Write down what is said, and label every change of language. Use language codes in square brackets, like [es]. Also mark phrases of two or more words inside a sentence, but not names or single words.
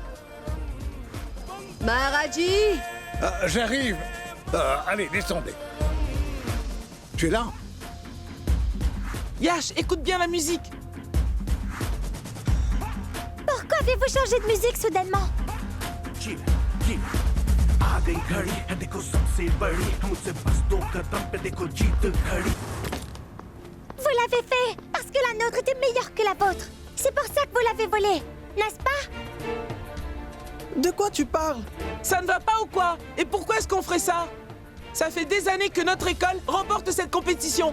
[fr] Maharaji! J'arrive. Allez, descendez. Tu es là? Yash, écoute bien la musique. Pourquoi avez-vous changé de musique soudainement? [hi] आ गई घड़ी है देखो सबसे बड़ी मुझसे बस 2 कदम पे देखो जीत खड़ी. [fr] Vous l'avez fait parce que la nôtre était meilleure que la vôtre. C'est pour ça que vous l'avez volée, n'est-ce pas? De quoi tu parles? Ça ne va pas ou quoi? Et pourquoi est-ce qu'on ferait ça? Ça fait des années que notre école remporte cette compétition.